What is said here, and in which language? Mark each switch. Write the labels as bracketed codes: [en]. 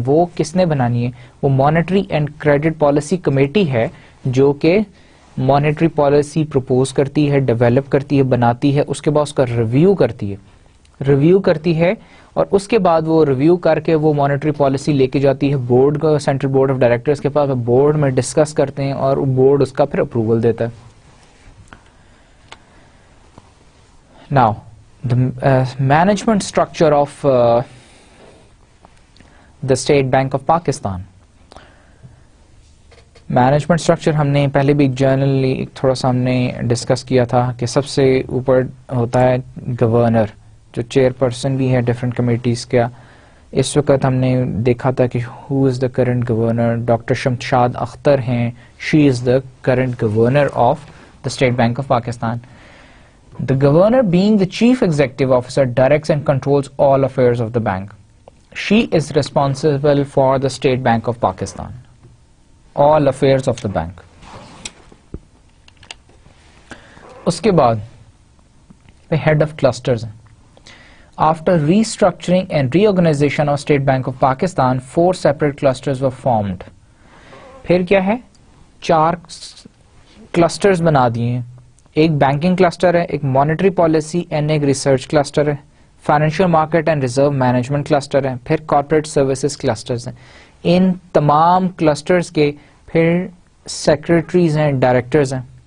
[ur] وہ کس نے بنانی ہے؟ وہ monetary and credit policy committee ہے جو کہ مانیٹری پالیسی پروپوز کرتی ہے, ڈیولپ کرتی ہے, بناتی ہے, اس کے بعد اس کا ریویو کرتی ہے اور اس کے بعد وہ ریویو کر کے وہ مانیٹری پالیسی لے کے جاتی ہے بورڈ کو, سینٹرل بورڈ آف ڈائریکٹرز کے پاس. بورڈ میں ڈسکس کرتے ہیں اور بورڈ اس کا پھر اپروول دیتا ہے. [en] Now, the management structure of the State Bank of Pakistan. [ur] Management structure ہم نے پہلے بھی جنرلی تھوڑا سا ہم نے ڈسکس کیا تھا کہ سب سے اوپر ہوتا ہے گورنر, جو چیئر پرسن بھی ہے ڈفرینٹ کمیٹیز کا. اس وقت ہم نے دیکھا تھا کہ [en] Who is the current governor, doctor Shamshad Akhtar ہیں, she is the current governor of the State Bank of Pakistan. The governor, being the chief executive officer, directs and controls all affairs of the bank. She is responsible for the State Bank of Pakistan. All affairs of the bank. [ur] Uske baad, [en] the head of clusters. After restructuring and reorganization of State Bank of Pakistan, 4 separate clusters were formed. [ur] پھر کیا ہے؟ 4 clusters بنا دیے ہیں. ایک banking cluster ہے, ایک monetary policy and ایک ریسرچ کلسٹر ہے, financial market and reserve management cluster ہے, پھر کارپوریٹ سروسز کلسٹرز ہیں. ان تمام کلسٹرز کے پھر سیکریٹریز ہیں, ڈائریکٹرز ہیں.